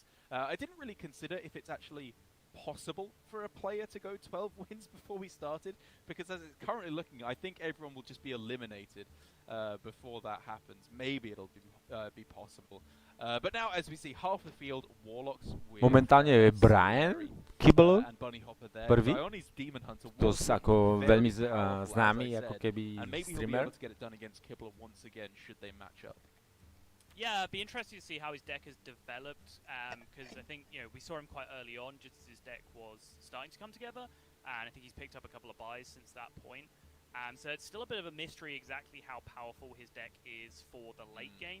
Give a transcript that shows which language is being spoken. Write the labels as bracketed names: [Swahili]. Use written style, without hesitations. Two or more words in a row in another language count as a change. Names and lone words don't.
[English] I didn't really consider if it's actually possible for a player to go 12 wins before we started, because as it's currently looking, I think everyone will just be eliminated before that happens. Maybe it'll be possible. But now, as we see, half the field, Warlocks with... [Slovak] Momentálne je Brian Kibble prvý, dosť ako veľmi známy ako keby streamer. [English] Yeah, it'd be interesting to see how his deck has developed, because I think, you know, we saw him quite early on, just as his deck was starting to come together, and I think he's picked up a couple of buys since that point. So it's still a bit of a mystery exactly how powerful his deck is for the late game.